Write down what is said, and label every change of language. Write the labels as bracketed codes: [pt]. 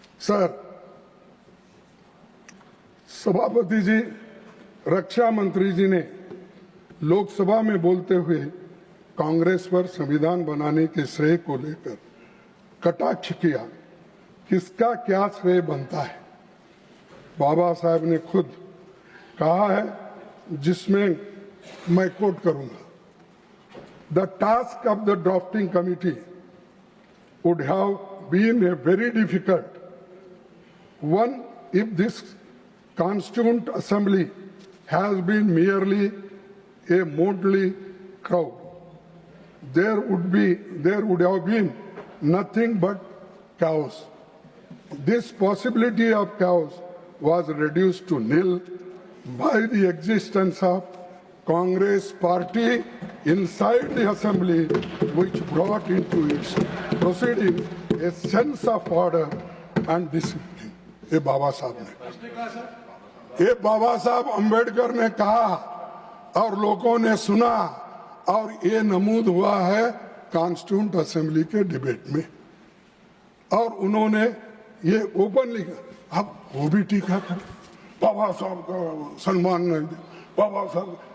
[hi] Sir, सभापति जी, रक्षा मंत्री जी ने लोकसभा में बोलते हुए कांग्रेस पर संविधान बनाने के श्रेय को लेकर कटाक्ष किया। किसका क्या श्रेय बनता है? बाबा साहब ने खुद कहा है, जिसमें मैं कोट करूंगा, [en] The task of the drafting committee would have been a very difficult one if this constituent assembly has been merely a motley crowd. There would have been nothing but chaos. This possibility of chaos was reduced to nil by the existence of Congress party inside the assembly, which brought into its proceeding a sense of order and discipline. [hi] ये बाबा साहब ने, ये बाबा साहब अंबेडकर ने कहा और लोगों ने सुना और ये नमूद हुआ है कॉन्स्टिट्यूंट असेंबली के डिबेट में। और उन्होंने ये ओपनली, अब वो भी टीका कर, बाबा साहब का सम्मान नहीं दे, बाबा साहब।